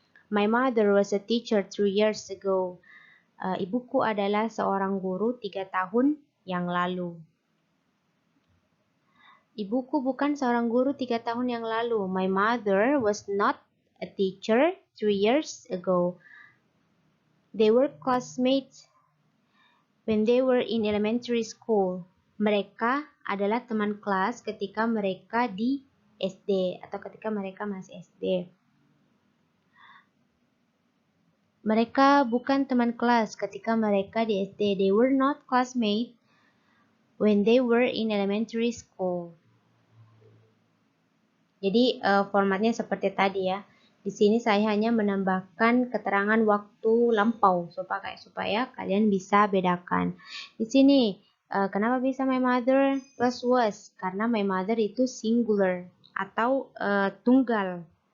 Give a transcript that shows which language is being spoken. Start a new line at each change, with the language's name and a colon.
English: My mother was a teacher 3 years ago.
Indonesian: Ibuku adalah seorang guru 3 tahun yang lalu. Ibuku bukan seorang guru 3 tahun yang lalu.
English: My mother was not a teacher 3 years ago. They were classmates when they were in elementary school.
Indonesian: Mereka adalah teman kelas ketika mereka di SD atau ketika mereka masih SD. Mereka bukan teman kelas ketika mereka di SD.
English: They were not classmates when they were in elementary school.
Indonesian: Jadi formatnya seperti tadi ya. Di sini saya hanya menambahkan keterangan waktu lampau supaya kalian bisa bedakan. Di sini kenapa bisa
English: my mother plus was?
Indonesian: Karena my mother itu singular atau tunggal.